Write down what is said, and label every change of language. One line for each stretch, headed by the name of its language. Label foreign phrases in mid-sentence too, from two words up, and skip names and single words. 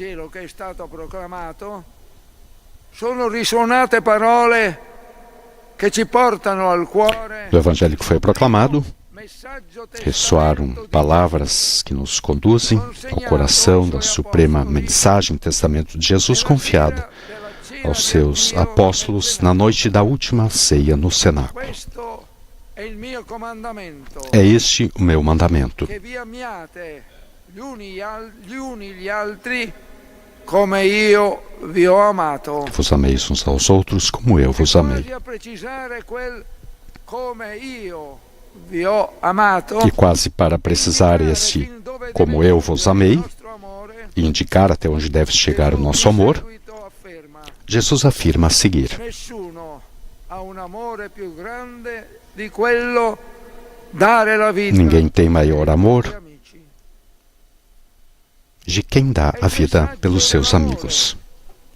Portuguese: Do Evangelho que foi proclamado, ressoaram palavras que nos conduzem ao coração da suprema mensagem, testamento de Jesus confiada aos seus apóstolos na noite da última ceia no cenáculo. É este o meu mandamento:
Italian: come io vi ho amato.
Portuguese: Vos ameis uns aos outros como eu vos amei. E quase para precisar este como eu vos amei e indicar até onde deve chegar o nosso amor, Jesus afirma a seguir: ninguém tem maior amor de quem dá a vida pelos seus amigos.